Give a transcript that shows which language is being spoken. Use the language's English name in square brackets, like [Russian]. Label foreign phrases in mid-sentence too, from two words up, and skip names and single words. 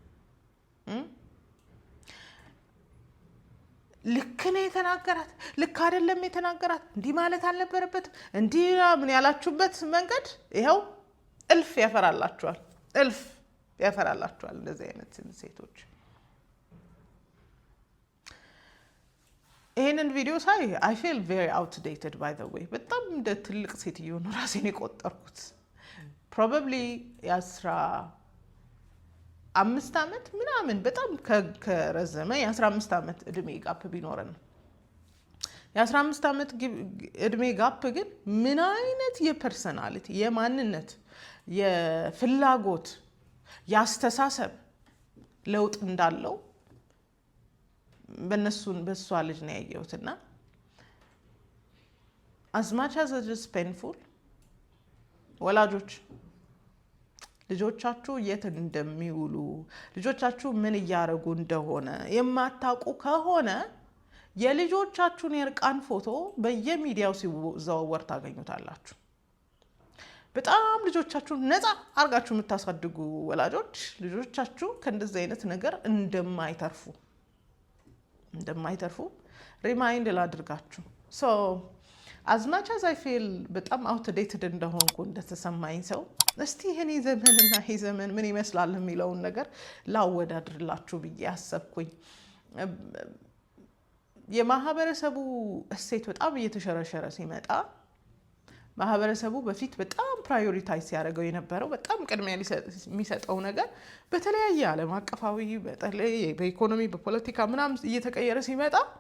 [Amharic] ልክ ነው የተናገራት፣ ልክ አይደለም የተናገራት፣ እንዲህ ማለት አልነበረበትም፣ እንዲህ ምን ያላችሁበት መንገድ ይሄው እልፍ ያፈራላችኋል እንደዚህ አይነት ሴቶች። ይሄንን ቪዲዮ ሳይ [English] I feel very outdated by the way። [Amharic] በጣም እንደ ትልቅ ሴትዮ ነው ራሴን የቆጠርኩት። probably 15 ዓመት ምናምን በጣም ከረዘመ የ15 ዓመት እድሜ ጋፕ ቢኖረን የ15 ዓመት እድሜ ጋፕ ግን ምን አይነት የፐርሰናሊቲ የማንነት የፍላጎት ያስተሳሰብ ለውጥ እንዳለው በሷ ልጅ ነው ያየሁትና [English] as much as it is painful [Amharic] ወላጆች ልጆቻችሁ የት እንደሚውሉ ልጆቻችሁ ምን ያያረጉ እንደሆነ የማታውቁ ከሆነ የልጆቻችሁን የርቃን ፎቶ በየሚዲያው ሲዘዋወር ታገኙታላችሁ። በጣም ልጆቻችሁን ነፃ አርጋችሁ የምታሳድጉ ወላጆች ልጆቻችሁ ከእንደዚህ አይነት ነገር እንደማይተርፉ ሪማይንድ ላድርጋችሁ። [English] so as much as I feel [Amharic] በጣም outdated እንደሆንኩ እንደተሰማኝ ሰው እስቲ ይሄኔ ዘመንና ይሄ ዘመን ምን ይመስላል የሚለውን ነገር ላወዳድርላችሁ ብዬ አሰብኩኝ የማህበረሰቡ እሴት በጣም እየተሸረሸረ ሲመጣ ማህበረሰቡ በፊት በጣም ፕራዮሪታይዝ ያደርገው የነበረው በጣም ቅድሚያ የሚሰጠው ነገር በተለያየ ዓለም አቀፋዊ በተለይ በኢኮኖሚ በፖለቲካ ምናምን እየተቀየረ ሲመጣ